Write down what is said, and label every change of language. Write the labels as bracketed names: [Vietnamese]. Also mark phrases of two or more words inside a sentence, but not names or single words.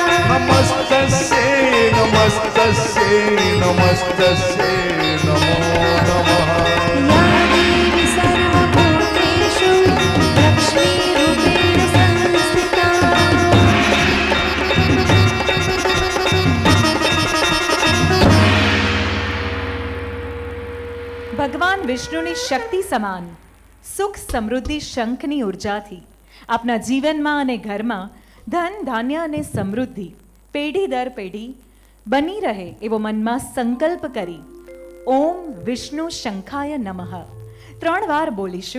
[Sanskrit] नमस्तस्यै नमस्तस्यै नमस्तस्यै नमो नमः. या देवी सर्वभूतेषु लक्ष्मीरूपेण संस्थिता. [Gujarati] ભગવાન વિષ્ણુની શક્તિ સમાન સુખ સમૃદ્ધિ શંખની ઉર્જાથી આપના જીવનમાં અને ઘરમાં ધન ધાન્ય અને સમૃદ્ધિ પેઢી દર પેઢી બની રહે એવો મનમાં સંકલ્પ કરી [Sanskrit] ओम विष्णु शंखाय नमः [Gujarati] 3 વાર બોલીશું.